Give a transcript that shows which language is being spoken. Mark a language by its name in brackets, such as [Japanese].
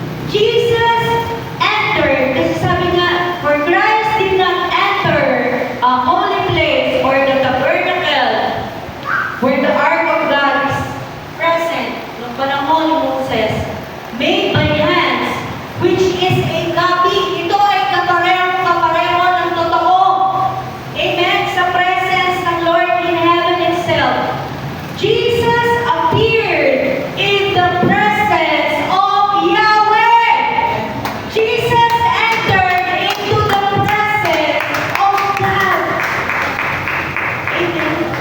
[English] Jesus entered, [Filipino] kasi sabi nga, [English] for Christ did not enter a holy place or the tabernacle where the ark of God is present [Filipino] noong panahon ni Moses, [English] made by hands, which is a copy. [Filipino] Ito ay kapareho ng totoo. Amen? [English] Sa presence ng Lord in heaven itself. Jesus appeared in the presence of Yahweh. Jesus entered into the presence of God. Amen.